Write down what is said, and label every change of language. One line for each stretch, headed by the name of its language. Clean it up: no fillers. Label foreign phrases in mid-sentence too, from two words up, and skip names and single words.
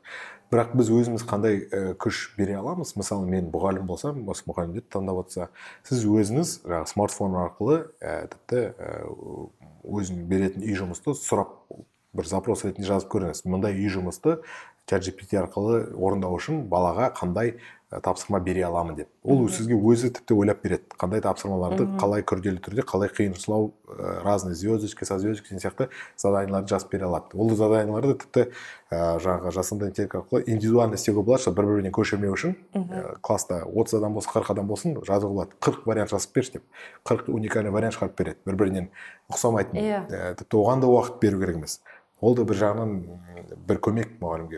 Kazakh: Бірақ біз өзіміз қандай күш бере аламыз? Мысалы, мен мұғалім болсам, осы мұғалімдерді таңдап отырса, сіз өзіңіз смартфон арқылы тіпті өзің беретін үй жұмысты сұрап, бір запрос ретінде жазып көріңіз. Мұндай үй жұмысты чат GPT арқылы орындау үшін балаға қандай тапсырма бере аламын деп. Ол сізге өзі тіпті ойлап береді. Қандай тапсырмаларды, қалай күрделі түрде, қалай қиыншылау,
Russian: разные звездочки, со звездочки
Kazakh: сияқты заданияларды жазып бере алады. Ол заданияларды тіпті жаңағы жасанды интеллект арқылы индивидуально істеуге болады, что бір-бірінен көшірмеу үшін класста 30 адам болса, 40 адам болсын, жазуға болады. 40 вариант жазып берші деп. 40 уникальный вариант шығарып береді. Бір-бірінен ұқсамайтын. Тіпті оған да уақыт беру керек емес. Ол да бір жағынан бір көмек мұғалімге.